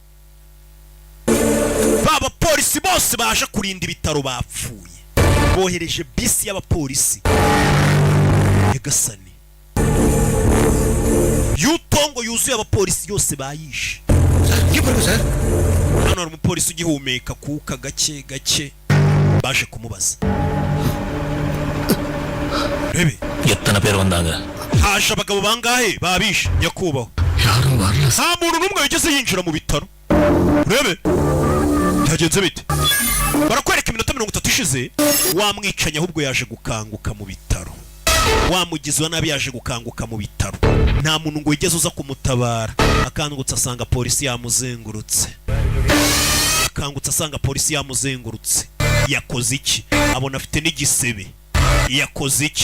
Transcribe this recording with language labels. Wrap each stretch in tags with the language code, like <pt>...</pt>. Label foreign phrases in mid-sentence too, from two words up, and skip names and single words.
<rw>baba polisi bose baje kurinda ibitaro bapfuye bohereje bisi y'abapolisi Nyagasani yutongo yuzuye abapolisi yose bayishe hano hari umupolisi ugihumeka kuka gake gake baje kumubaza rebe</rw> <ta>எத்தனை பேர் வந்தாங்க</ta> <rw>haje abagabo bangahe babishe nyakubaho nta muntu n'umwe wigeze yinjira mu bitaro rebe byagenze bite barakwereka iminota 30 ishize wamwicanye ahubwo yaje gukanguka mu bitaro wamugize wa nabi yaje gukanguka mu bitaro nta muntu ngo yigeze uza kumutabara akangutse asanga polisi yamuzengurutse yakoze iki abona afite n'igisebe yakoze iki</rw>